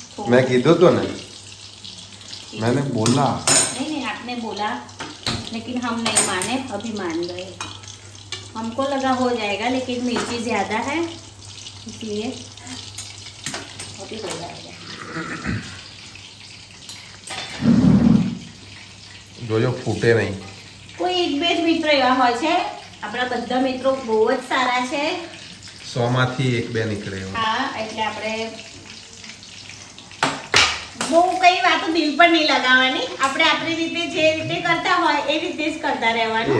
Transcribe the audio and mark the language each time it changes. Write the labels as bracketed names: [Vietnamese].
[Gujarati] મેં કીધું તો ને, [Hindi] मैंने बोला. नहीं आपने बोला लेकिन हम नहीं माने, अभी मान गए। हमको लगा हो जाएगा लेकिन मिर्ची ज़्यादा है इसलिए अभी हो जाएगा। [Gujarati] જોજો ફૂટે નહીં. કોઈ એક બે જ મિત્રો એવા હોય છે, આપણા બધા મિત્રો બહુ જ સારા છે. 100 માંથી 1-2 નીકળે એવું. હા, એટલે આપણે બહુ કઈ વાતો દિલ પર નહીં લગાવવાની. આપણે આપણી રીતે જે રીતે કરતા હોય એ રીતે જ કરતા રહેવાનું.